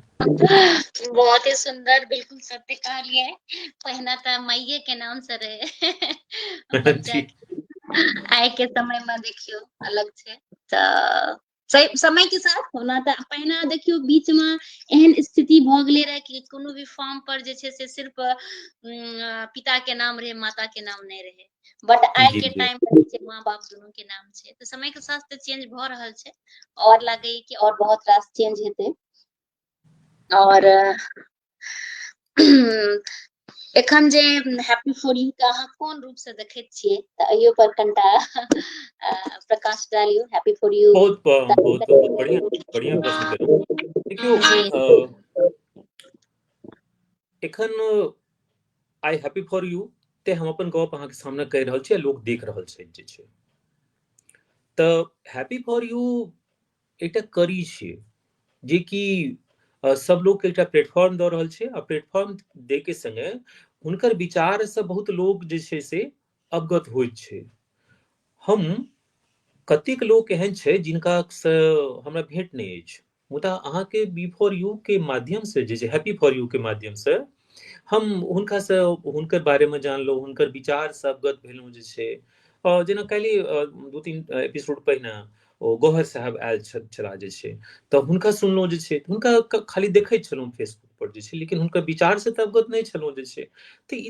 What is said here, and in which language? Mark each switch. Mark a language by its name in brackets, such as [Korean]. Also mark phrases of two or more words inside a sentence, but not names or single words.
[Maithili] बहुत ही सुंदर, बिल्कुल सत्य कहलिए। पहिने तऽ माइये के नाम से रहे बच्चा जी के, आइ के समय में देखियो अलग छै। तऽ समय के साथ होना तऽ पहिने देखियो बीच में एहन स्थिति भऽ गेले रहे कि कोनो भी फॉर्म पर जे छै से सिर्फ पिता के नाम रहे, माता के नाम नहीं रहे। बट आइ जी के जी टाइम पर माँ बाप दुनू के नाम छै। तऽ समय के साथ तऽ चेंज भऽ रहल छै, और लागे कि और बहुत रास चेंज हेतै। और एखन जे हैप्पी फॉर यू के अहाँ कोन रूप से देखैत छियै तऽ अइयो पर कनिटा प्रकाश डालियौ। हैप्पी फॉर यू बहुत बढ़िया बढ़िया प्रश्न केलहुँ। देखियौ एखन आई हैप्पी फॉर यू ते हम अपन गप अहाँके सामने कहि रहल छी, लोग देख रहल छै जे छै। तऽ हैप्पी फॉर यू एकटा कड़ी छियै जेकि सब लोग के एकटा प्लेटफॉर्म दऽ रहल छै, आ प्लेटफॉर्म दे के संगे हुनकर विचार से बहुत लोग जे छै से अवगत होइत छै। हम कतेक लोक एहन छै जिनका से हमरा भेंट नहि अछि, मुदा अहाँके बी फॉर यू के माध्यम से जे छै, हैप्पी फॉर यू के माध्यम से हम हुनका से हुनकर बारे में जानलहुँ, हुनकर विचार से अवगत भेलहुँ जे छै। जेना काल्हि दू तीन एपिसोड पहिने ओ गौहर साहब आयल छलाह जे छै, तऽ हुनका सुनलहुँ जे छै, हुनका खाली देखैत छलहुँ फेसबुक पर जे छै, लेकिन हुनकर विचार से तऽ अवगत नहि छलहुँ जे छै।